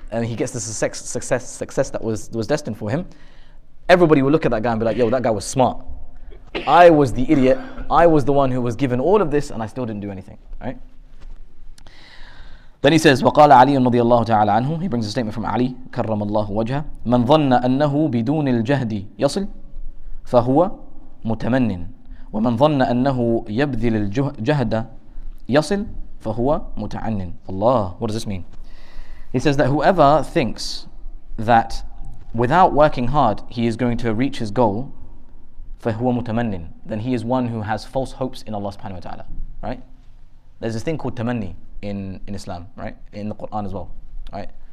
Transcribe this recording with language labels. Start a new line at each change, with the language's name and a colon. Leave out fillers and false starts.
English: And he gets the success that was destined for him. Everybody will look at that guy and be like, yo, that guy was smart. I was the idiot. I was the one who was given all of this and I still didn't do anything, right? Then he says,
Arabic: وقال علي رضي الله تعالى عنه.
English: He brings a statement from Ali,
Arabic: كرم الله وجهه. من ظن أنه بدون الجهد يصل فهو متمن. ومن ظن أنه يبذل الجهد يصل فهو متعنن.
English: Allah, what does this mean? He says that whoever thinks that without working hard he is going to reach his goal, فهو متمن, then he is one who has false hopes in Allah subhanahu wa ta'ala, right? There's this thing called tamanni in Islam, right? In the Quran as well, right?